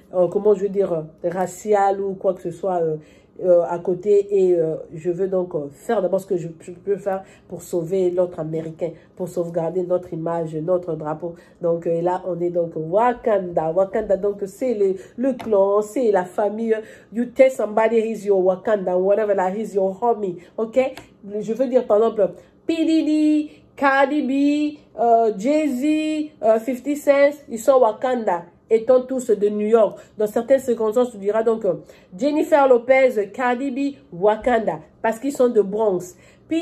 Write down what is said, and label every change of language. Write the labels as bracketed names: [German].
[French] comment je veux dire, racial ou quoi que ce soit à côté. Et je veux donc faire d'abord ce que je peux faire pour sauver l'autre Américain, pour sauvegarder notre image, notre drapeau. Donc là, on est donc Wakanda. Wakanda, donc c'est le clan, c'est la famille. [English] You tell somebody he's your Wakanda, whatever, like he's your homie, ok? [French] Je veux dire, par exemple, P. Diddy, Cardi B, Jay-Z, 50 Cent, ils sont Wakanda. Étant tous de New York. Dans certaines circonstances, tu diras donc Jennifer Lopez, Cardi B, Wakanda, parce qu'ils sont de Bronx. P.